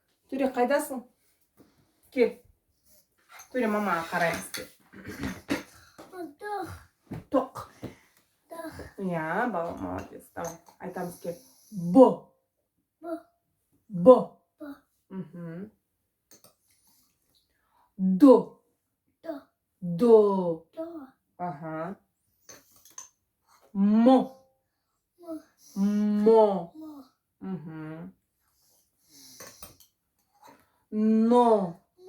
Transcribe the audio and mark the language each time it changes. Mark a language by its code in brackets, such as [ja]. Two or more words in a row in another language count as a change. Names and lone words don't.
[kk] Төре, қайдасың? Кел. Төре, мамаға қараймыз. Тоқ. Я, бала, молодец. Давай, айтамыз кел. Бо. Бо. До. До. Ага. Мо. Мо. Но.